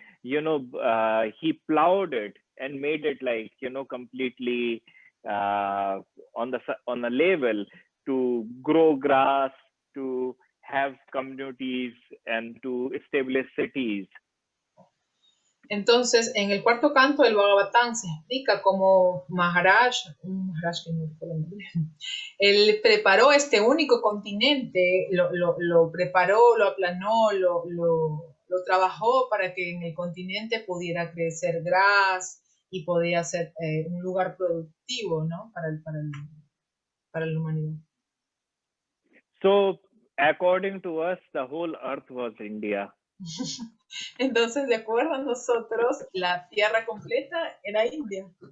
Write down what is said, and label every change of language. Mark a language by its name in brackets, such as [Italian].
[English] He plowed it and made it like, completely on the level to grow grass, to have communities, and to establish cities. [Spanish] Entonces, en el cuarto canto del Bhagavatam se explica cómo Maharaj, un Maharaj que no recuerdo el nombre, él preparó este único continente, lo preparó, lo aplanó, lo trabajó para que en el continente pudiera crecer gras y podía ser un lugar productivo, ¿no? para la humanidad. [English] So, according to us, the whole earth was India. [Spanish] Entonces, de acuerdo a nosotros, la tierra completa era India.